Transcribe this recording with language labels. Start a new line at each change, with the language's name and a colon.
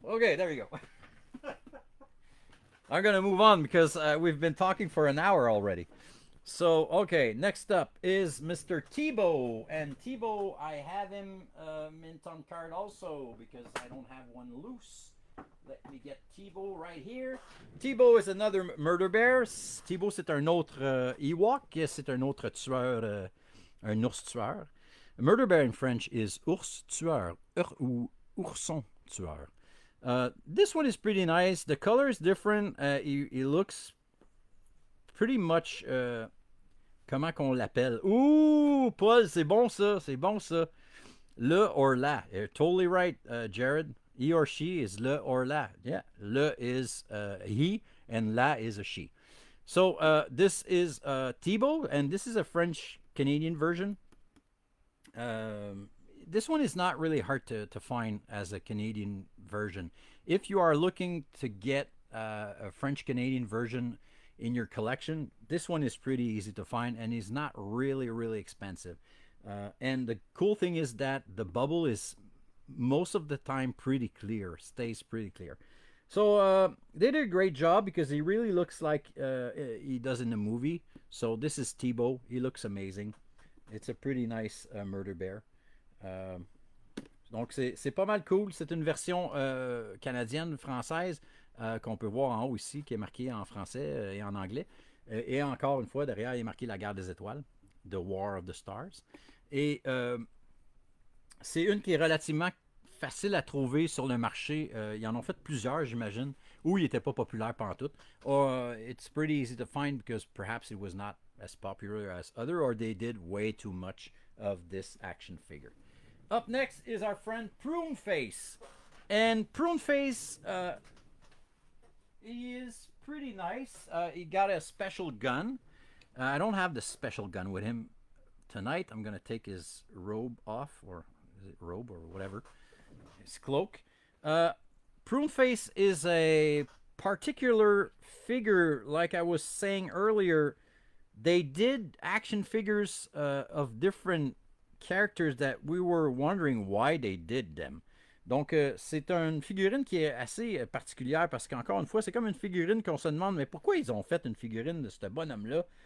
English: Okay, there you go. I'm going to move on because we've been talking for an hour already. So, okay, next up is Mr. Tebow. And Tebow, I have him mint on card also because I don't have one loose. Let me get Tebow right here. Tebow is another murder bear.
French: Tebow, c'est un autre Ewok. C'est un autre tueur, un ours tueur.
English: A murder bear in French is
French: ours tueur ou ourson tueur.
English: This one is pretty nice. The color is different. He looks pretty much...
French: comment qu'on l'appelle? Ouh, Paul, c'est bon ça, c'est bon ça. Le or la.
English: You're totally right, Jared. He or she is le or la. Yeah, le is he and la is a she. So this is Tebow, and this is a French-Canadian version. This one is not really hard to find as a Canadian version. If you are looking to get a French-Canadian version in your collection, this one is pretty easy to find and is not really expensive. And the cool thing is that the bubble is most of the time pretty clear, stays pretty clear. So they did a great job because he really looks like he does in the movie. So this is Tebow. He looks amazing. It's a pretty nice murder bear.
French: Donc c'est pas mal cool. C'est une version canadienne, française, qu'on peut voir en haut ici, qui est marquée en français et en anglais. Et encore une fois, derrière, il est marqué La Guerre des Étoiles, The War of the Stars. Et c'est une qui est relativement facile à trouver sur le marché. Ils en ont fait plusieurs, j'imagine, où il n'était pas populaire pantoute.
English: It's pretty easy to find because perhaps it was not as popular as other, or they did way too much of this action figure. Up next is our friend Prune Face. And Prune Face, he is pretty nice. He got a special gun. I don't have the special gun with him tonight. I'm going to take his robe off, or is it robe or whatever? His cloak. Prune Face is a particular figure, like I was saying earlier. They did action figures of different characters that we were wondering why they did them.
French: Donc, c'est une figurine qui est assez particulière parce qu'encore une fois, c'est comme une figurine qu'on se demande, mais pourquoi ils ont fait une figurine de ce bonhomme-là?